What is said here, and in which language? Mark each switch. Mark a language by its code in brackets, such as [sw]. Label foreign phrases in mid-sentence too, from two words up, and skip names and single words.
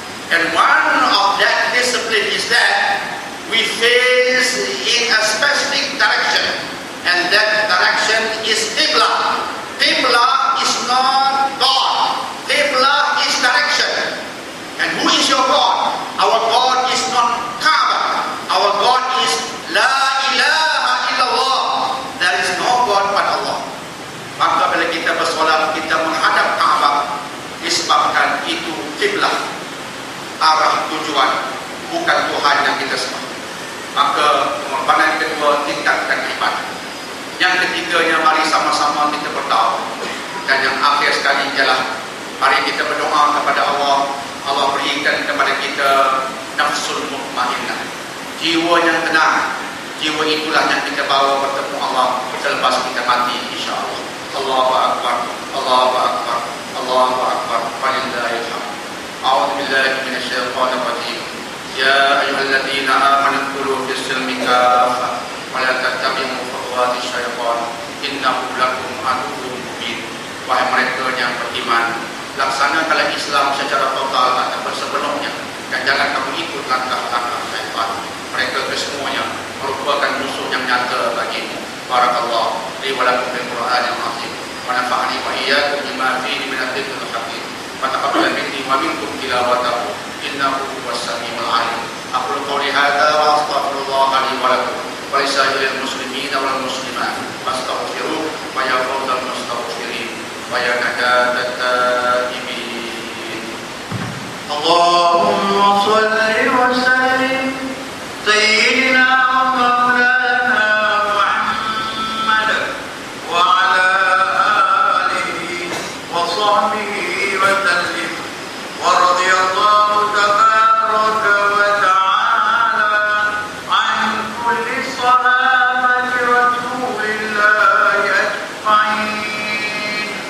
[en] And one of that discipline is that we face in a specific direction, and that direction is Qiblah. Qiblah is not God. Qiblah is direction. And who is your God? Our God is not Kaabah. Our God is [ar] لا إله إلا الله. [en] There is no God but Allah. [ms] Maka bila kita bersolat, kita menghadap Kaabah, disebabkan itu Qiblah, arah tujuan, bukan Tuhan yang kita sembah. Maka pengorbanan kedua, tingkatkan ibadah. Yang ketiganya, mari sama-sama kita berdoa. Dan yang akhir sekali ialah mari kita berdoa kepada Allah. Allah berikan kepada kita [ar] النفس المطمئنة, [ms] jiwa yang tenang. Jiwa itulah yang kita bawa bertemu Allah selepas kita mati, [ar] إن شاء الله. الله أكبر، الله أكبر، الله أكبر. ولله الحمد. أعوذ بالله من الشيطان الرجيم. يا أيها الذين آمنوا ادخلوا في السلم كافة ولا تتبعوا خطوات الشيطان إنه لكم عدو مبين. [ms] Wahai mereka yang beriman, laksanakanlah Islam secara total ataupun sepenuhnya, dan jangan kamu ikut langkah-langkah syaitan. Mereka kesemuanya merupakan musuh yang nyata bagimu. [ar] بارك الله لي ولكم بالقرآن العظيم ونفعني وإياكم بما فيه من الذكر الحكيم. وتقبل مني ومنكم تلاوته إنه هو السميع العليم. أقول قولي هذا وأستغفر الله لي ولكم ولسائر المسلمين والمسلمات فاستغفروه ويا فوز المستغفرين ويا نجاة التائبين. اللهم صل وسلم سيدنا ومولانا محمد وعلى آله وصحبه وسلم ورضي الله تبارك وتعالى عن كل صحابة رسول الله أجمعين.